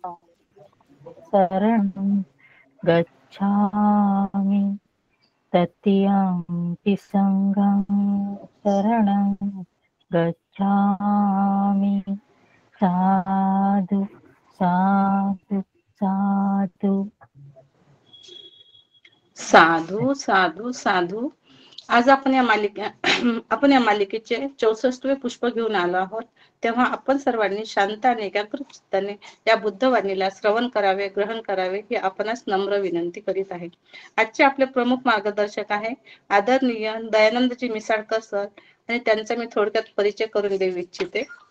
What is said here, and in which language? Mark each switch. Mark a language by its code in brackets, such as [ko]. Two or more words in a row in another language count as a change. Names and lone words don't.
[pi] शरणं गच्छामि, तृतीयंपि संघं शरणं गच्छामि. साधु साधु साधु. साधू साधू साधू. [mr] आज आपण या मालिकेचे 64वे पुष्प घेऊन आलो आहोत. तेव्हा आपण सर्वांनी शांत आणि एकाग्र चित्ताने या बुद्धवाणीला श्रवण करावे, ग्रहण करावे ही आपणास नम्र विनंती करीत आहे. आजचे आपले प्रमुख मार्गदर्शक आहे आदरणीय दयानंदजी मिसाळकर सर, आणि त्यांचा मी थोडक्यात परिचय करून देऊ इच्छिते.